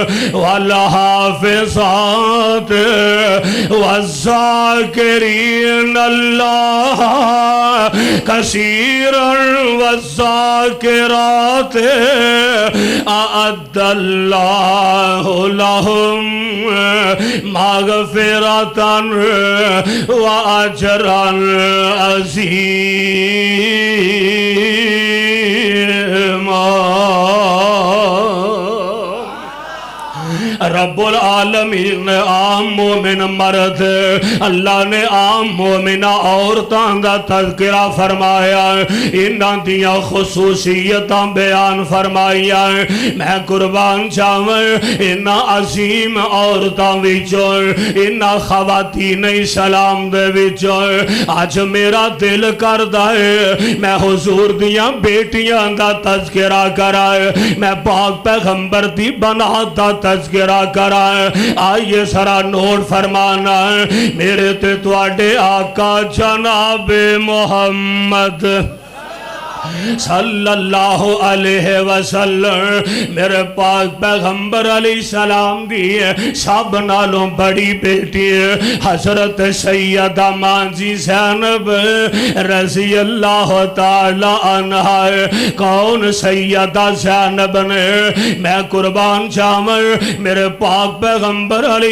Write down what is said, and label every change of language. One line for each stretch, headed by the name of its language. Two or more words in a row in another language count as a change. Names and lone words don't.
Arabic: والحافظات والذاکرین اللہ کثیرا والذاکرات اعد اللہ لهم مغفرة وأجرا عظيما
Punjabi: رب العالمین نے عام مومن مرد اللہ نے عام مومنہ عورتاں دا تذکرہ فرمایا انہاں دیاں خصوصیتاں بیان فرمایا میں قربان جاواں انہاں عظیم عورتاں وچوں انہاں خواتین اسلام دے وچوں آج میرا دل کردا ہے میں حضور دیاں بیٹیاں دا تذکرہ کرائے میں پاک پیغمبر دی بنات دا تذکرہ کرائے آئیے سرا نوٹ فرمانا میرے تے تواڈے آقا جناب محمد
Arabic: صلی اللہ علیہ وسلم
Punjabi: میرے پاک پیغمبر
Arabic: علیہ السلام
Punjabi: دی سب نالوں بڑی بیٹی حضرت سیدہ مانجی زینب
Arabic: رضی اللہ تعالی عنہ
Punjabi: کون سیدہ زینب نے میں قربان جامر میرے پاک پیغمبر علیہ